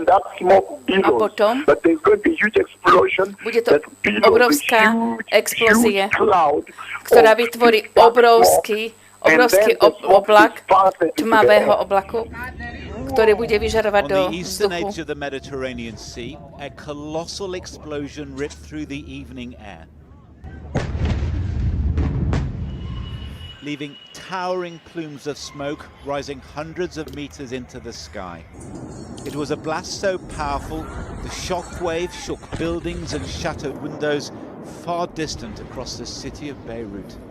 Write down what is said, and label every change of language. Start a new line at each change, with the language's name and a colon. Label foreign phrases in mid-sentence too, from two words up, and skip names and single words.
Slovak: A potom bude to obrovská explózia, ktorá vytvorí obrovský oblak tmavého oblaku, ktorý bude vyžarovať do vzduchu.
English: Leaving towering plumes of smoke rising hundreds of meters into the sky. It was a blast so powerful, the shock wave shook buildings and shattered windows far distant across the city of Beirut.